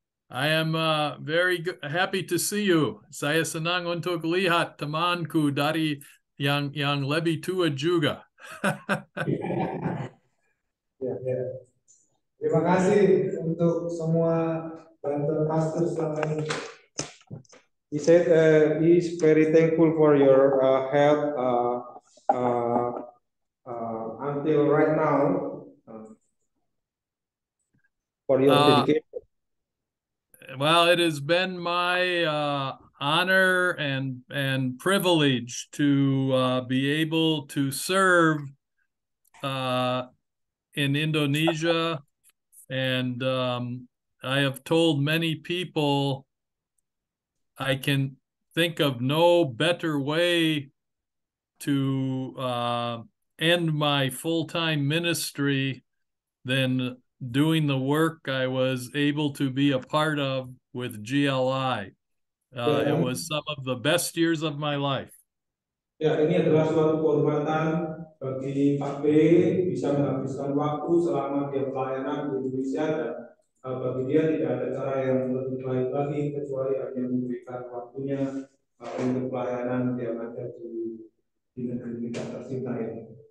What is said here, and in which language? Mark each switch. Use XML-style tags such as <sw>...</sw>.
<en>I am very happy to see you.</en> <id>Saya senang untuk lihat temanku dari yang lebih tua juga. Ya. Terima kasih untuk semua bantuan pastor selama ini.</id> <en>He said he's very thankful for your help until right now for your dedication. Well, it has been my honor and privilege to be able to serve in Indonesia, and I have told many people I can think of no better way to end my full-time ministry than doing the work I was able to be a part of with GLI. It was some of the best years of my life.</en> <id>Ya, ini adalah suatu kehormatan bagi Pak B bisa menghabiskan waktu selama dia pelayanan di Indonesia, dan bagi dia tidak ada cara yang lebih baik lagi kecuali hanya memberikan waktunya untuk pelayanan yang ada di negeri kita tercinta ini.</id>